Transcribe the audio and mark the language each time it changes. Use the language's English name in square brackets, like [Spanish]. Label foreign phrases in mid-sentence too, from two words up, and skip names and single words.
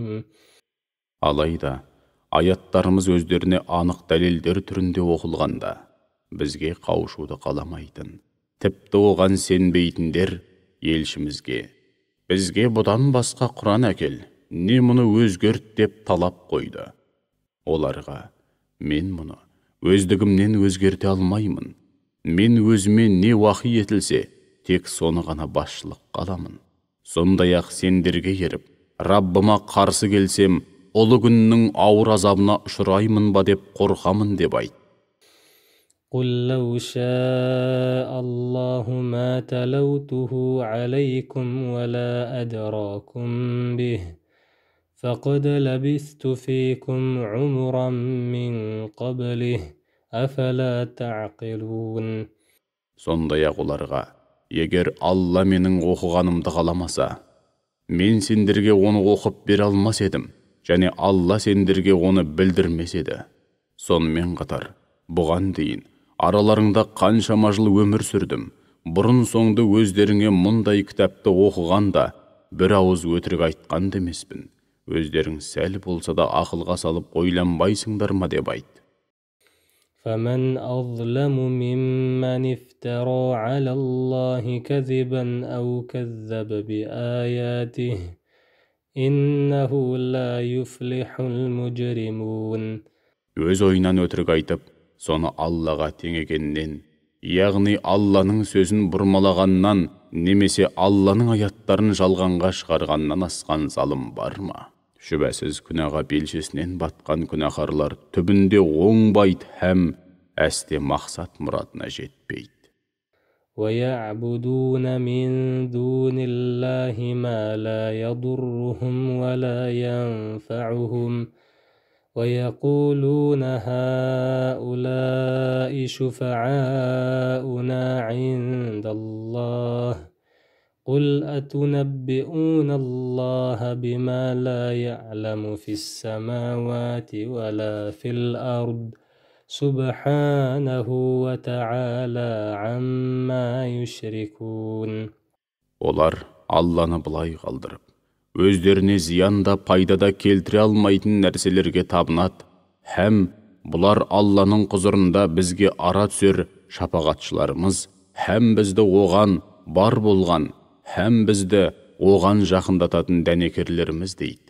[Kazakh] Алайда, аяттарымыз өздеріне анық дәлелдер түрінде оқылғанда, бізге қауышуды қаламайтын, тіпті оған сенбейтіндер елшімізге, бізге бұдан басқа Құран әкел, не мұны өзгерт деп талап қойды. Оларға, мен мұны өздігімнен өзгерте алмаймын. Мен өзіме не уахи етілсе, тек соны ғана басшылық қаламын. Сондай-ақ сендерге еріп, Раббыма қарсы келсем, ұлы күннің ауыр азабына ұшыраймын ба деп қорқамын деп айт. [Arabic] قُلْ لَوْ شَاءَ اللَّهُ مَا تَلَوْتُهُ عَلَيْكُمْ وَلَا أَدْرَاكُمْ بِهِ فَقَدْ لَبِثْتُ فِيكُمْ عُمُرًا مِّن قَبْلِهِ أَفَلَا تَعْقِلُونَ. [Kazakh] Сондай-ақ оларға, егер Алла менің оқығанымды қаламаса, мен сендерге оны оқып бере алмас едім, және Алла сендерге оны білдірмес еді. Сонымен қатар, бұған дейін араларыңда қаншама жыл өмір сүрдім. Бұрын соңды өздеріңе мұндай кітапты оқығанда бір ауыз өтірік айтқан демеспін. Өздерің сәл болса да ақылға салып ойланбайсыңдар ма деп айт. [Arabic] فَمَنْ أَظْلَمُ مِمَّنِ افْتَرَى عَلَى اللَّهِ كَذِبًا أَوْ كَذَّبَ بِآيَاتِهِ إِنَّهُ لَا يُفْلِحُ الْمُجْرِمُونَ. [Kazakh] Өз ойынан өтірік айтып, соны Аллаға теңегеннен, яғни Алланың сөзін бұрмалағаннан, немесе Алланың аяттарын жалғанға шығарғаннан асқан залым бар ма? Шүбәсіз күнәға белшесінен батқан күнәһарлар түбінде оңбайды һәм әсте мақсат мұратына жетпейді. [Arabic] وَيَعْبُدُونَ مِن دُونِ اللَّهِ مَا لَا يَضُرُّهُمْ وَلَا يَنفَعُهُمْ وَيَقُولُونَ هَؤُلَاءِ شُفَعَاؤُنَا عِندَ اللَّهِ قُلْ أَتُنَبِّئُونَ اللَّهَ بِمَا لَا يَعْلَمُ فِي السَّمَاوَاتِ وَلَا فِي الْأَرْضِ سُبْحَانَهُ وَتَعَالَى عَمَّا يُشْرِكُونَ. [Kazakh] Олар Алланы былай қалдырып, өздеріне зиян да пайда да келтіре алмайтын нәрселерге табынады, һәм бұлар Алланың құзырында бізге ара түсер шапағатшыларымыз, һәм бізді оған бар болған, һәм бізді оған жақындататын дәнекерлеріміз дейді.